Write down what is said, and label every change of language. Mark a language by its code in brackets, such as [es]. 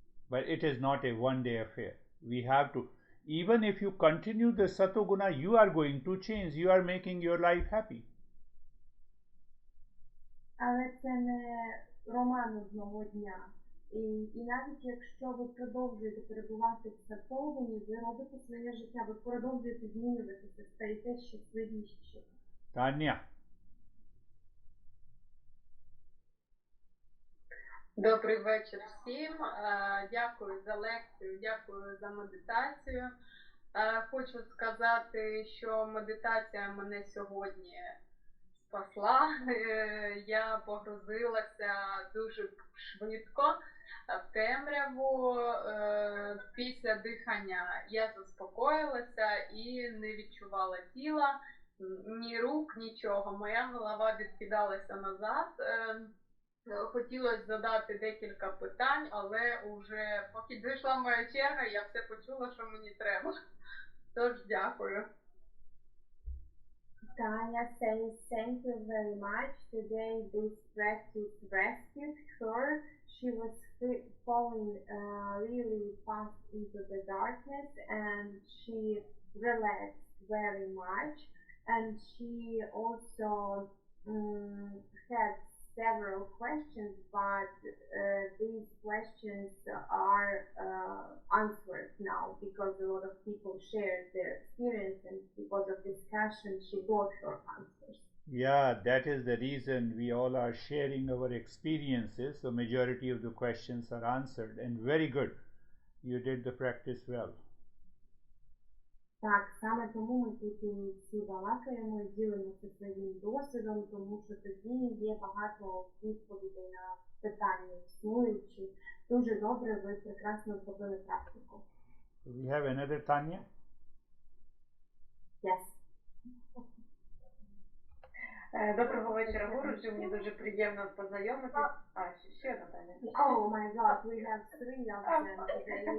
[en] But it is not a one-day affair. We have to, even if you continue the satoguna, you are going to change. You are making your life happy. [uk] Але це не роман одного дня. І навіть якщо ви продовжуєте перебувати в сатогуні, ви робите своє життя, ви продовжуєте змінюватися, стаєте щасливіші. [en] Tanya. [uk] Добрий вечір всім. Дякую за лекцію, дякую за медитацію. Хочу сказати, що медитація мене сьогодні спасла. Я погрузилася дуже швидко в темряву. Після дихання я заспокоїлася і не відчувала тіла, ні рук, нічого. Моя голова відкидалася назад. Хотілося задати декілька питань, але уже поки дійшла моя черга, я все почула, що мені треба. Тож дякую. [en] Tanya says, thank you very much. Today this practice rescued her. She was falling really fast into the darkness and she relaxed very much. And she also had several questions, but these questions are answered now because a lot of people shared their experience, and because of discussion she got her answers. Yeah, that is the reason we all are sharing our experiences, so majority of the questions are answered, and very good. You did the practice well. [uk] Так, саме тому ми тут всі балакаємо і ділимося своїм досвідом, тому що тоді є багато відповідей на питання існуючі. Дуже добре, ви прекрасно зробили практику. [en] We have another Tanya? Yes. [uk] Доброго вечора, Гуруджі. Мені дуже приємно познайомитись. Ще одна Таня. [en] Oh my God, we have three of them today.